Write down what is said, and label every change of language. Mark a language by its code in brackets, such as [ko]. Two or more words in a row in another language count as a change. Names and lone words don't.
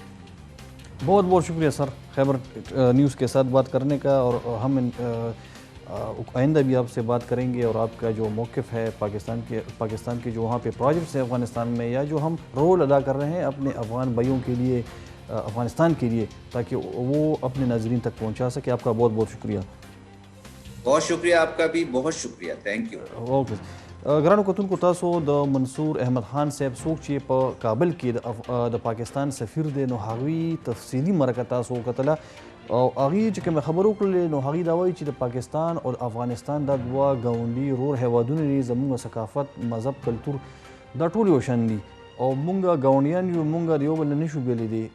[ur] بہت بہت شکریہ سر خیبر نیوز کے ساتھ بات کرنے کا, اور ہم آئندہ بھی آپ سے بات کریں گے, اور آپ کا جو موقف ہے پاکستان کے جو وہاں پہ پروجیکٹس ہیں افغانستان میں, یا جو ہم رول ادا کر رہے ہیں اپنے افغان بھائیوں کے لیے افغانستان کے لیے, تاکہ وہ اپنے ناظرین تک پہنچا سکے. آپ کا بہت بہت شکریہ. بہت شکریہ آپ کا بھی, بہت شکریہ, [en] thank you. [ur] اوکے. [ps] ګرانو کتونکو تاسو د منصور احمد خان صاحب څوک چې په کابل کې د پاکستان سفیر دی, نو هغوی تفصیلي مرکه تاسو وکتله, او هغوی چې کومې خبرې وکړلې نو هغوی دا وایي چې د پاکستان او افغانستان دا دوه ګاونډي رور هیوادونه دي, زموږ ثقافت, مذهب, کلتور دا ټول یو شان دي, او مونږ ګاونډیان یو, مونږ د یو بل نه نشو بېلې دي.